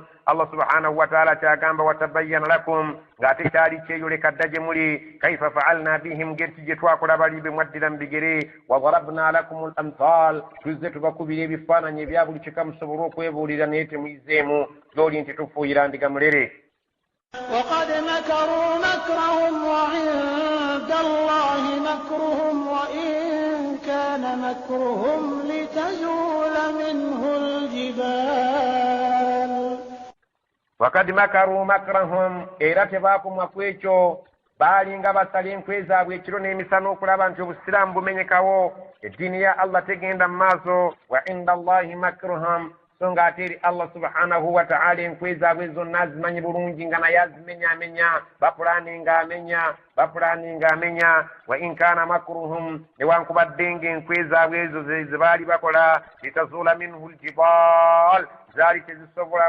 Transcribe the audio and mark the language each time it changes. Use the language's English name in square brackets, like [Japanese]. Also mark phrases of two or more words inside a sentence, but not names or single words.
[Ganda] Allah [Arabic] سبحانه وتعالى [Ganda] kyagamba [Arabic] وتبين لكم [Ganda] ng'ate kyali kyeyoleka dda gye muli [Arabic] كيف فعلنا بهم [Ganda] ngeri gye twakola bali be mwaddira mu bigere [Arabic] وضربنا لكم الأمثال [Ganda] tuzze tubakubira ebifaananyi ebya buli kika musobole okwebuulira naye temuyizeemu gy'oli nti tufuuyira ndiga mulere. [Arabic] وقد مكروا مكرهم وعند الله مكرهم وإن كان مكرهم لتزول منه الجبال. وقد مكروا مكرهم [Ganda] era tebaakumwa ku ekyo baalinga basala enkwe zaabwe ekiro n'emisana okulaba nti obusiraamu bumenyekawo eddiini ya Allah tegenda mu maaso. [Arabic] وعند الله مكرهم [Ganda] songa ateri Allah [Arabic] سبحانه وتعالى [Ganda] enkweza bwezo nazimanyi bulungi nga naye azimenya bapulaninga amenya [Arabic] وإن كان مكرهم [Ganda] newankubadde enkweza bwezo zebaali bakola [Arabic] لتزول منه الجبال [Ganda] zaali tezisobola